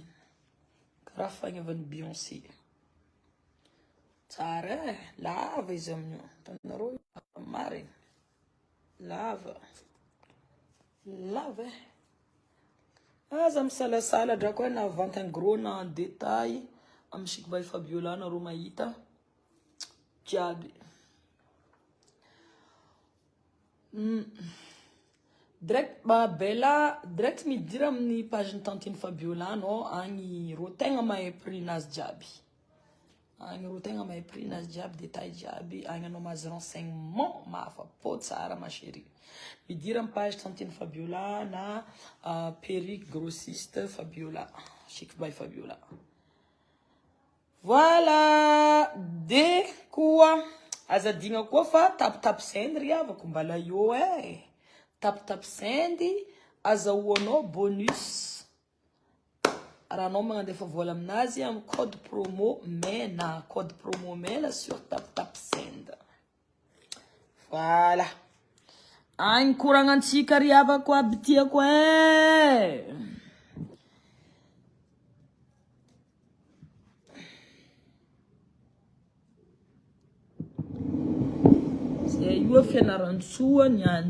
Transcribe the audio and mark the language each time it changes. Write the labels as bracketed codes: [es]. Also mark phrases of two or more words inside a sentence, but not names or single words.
[mg] Karaha fagnavan'ny Beyoncé. Tsara lava izy amin'io. Tanareo marigny. Lava. Lava. Aza misalasala drako hoe na [fr] vente en gros [mg] na [fr] en détail [mg] amin'ny chic by Fabiola nareo mahita jiaby. Direct bella direct midira amin'ny page ny tantine Fabiola no agny ro tegna mahay prix nazy jiaby. Agny ro tegna mahay prix nazy jiaby, détail jiaby, agny anao mazy renseignement mafapo tsara [fr] ma chérie. [mg] Midira amin'ny page tantine Fabiola na perruque grossiste Fabiola, chic by Fabiola. Voilà, de koa azadigna koa fa tap send ry avako mbala io e. Tap send azahoanao bonus. Raha anao magnandefa vola aminazy amin'ny [fr] code promo [mg] Mena, [fr] code promo [mg] Mena sur tap send. Voilà. Agny koragnantsika ry avako aby tiako e. Zay io fianaran-tsoa niany.